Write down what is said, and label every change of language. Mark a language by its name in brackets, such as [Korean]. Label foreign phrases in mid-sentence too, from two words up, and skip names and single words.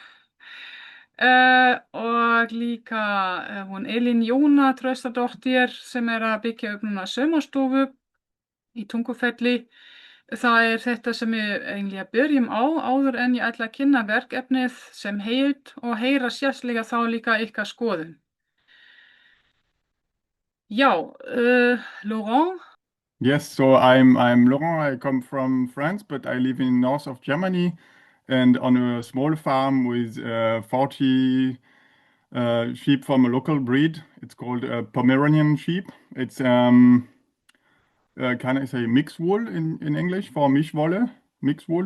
[Icelandic] Og líka hún Elín Jóna Traustadóttir sem er að byggja upp núna saumastofu í Tungufelli. Það er þetta sem við eiginlega byrjum á áður en ég ætla að kynna verkefnið sem heild og heyra sérstaklega þá líka ykkar skoðun. Já, Laurent. [English] Yes, so I'm Laurent. I come from France, but I live in north of Germany and on a small farm with 40 sheep from a local breed. It's called a Pomeranian sheep. It's can I say mixed wool in English for Mischwolle, mixed wool.